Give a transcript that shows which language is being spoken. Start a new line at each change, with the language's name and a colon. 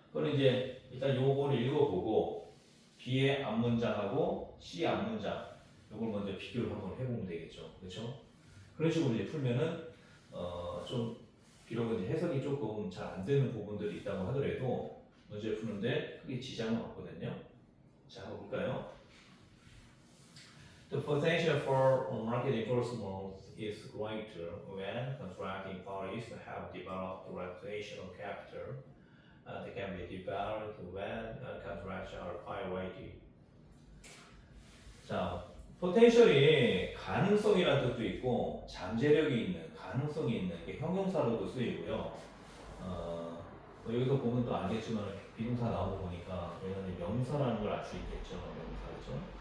Korean: 그럼 이제 일단 요거를 읽어보고 B의 앞문장하고 C 앞문장 요걸 먼저 비교를 한번 해보면 되겠죠, 그렇죠? 그런 식으로 이제 풀면은 좀 비록 이제 해석이 조금 잘 안 되는 부분들이 있다고 하더라도 문제 푸는데 크게 지장은 없거든요. 자, 한번 볼까요?
English: The potential for market enforcement is greater when contracting parties have developed reputational capital that can be developed when contracts are violated.
Korean: 자, 포텐셜이 가능성이라는 뜻도 있고 잠재력이 있는, 가능성이 있는 게 형용사로도 쓰이고요. 여기서 보면 또 알겠지만 비동사 나오고 보니까 얘는 명사라는 걸 알 수 있겠죠. 명사죠.